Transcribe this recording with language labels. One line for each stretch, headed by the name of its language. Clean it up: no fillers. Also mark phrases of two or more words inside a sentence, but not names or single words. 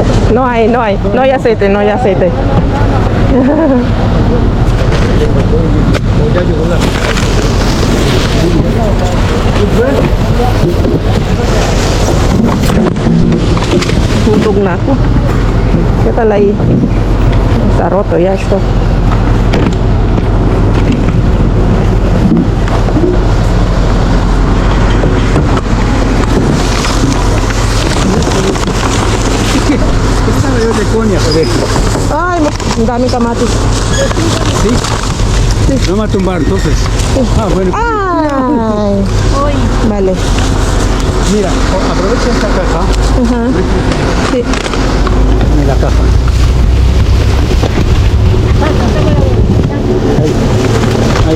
Spanish: No hay aceite, no hay aceite.
Filipino: Tulog na ako.
Spanish: ¿Qué tal ahí? Está roto ya esto. De coña, joder.
Filipino: Ay, ang daming kamatis.
Spanish: ¿Sí? Sí. No me va a tumbar entonces. Ah, bueno. Ay. Vale. Mira, aprovecha esta caja. Ajá. Sí. En la caja. Ahí.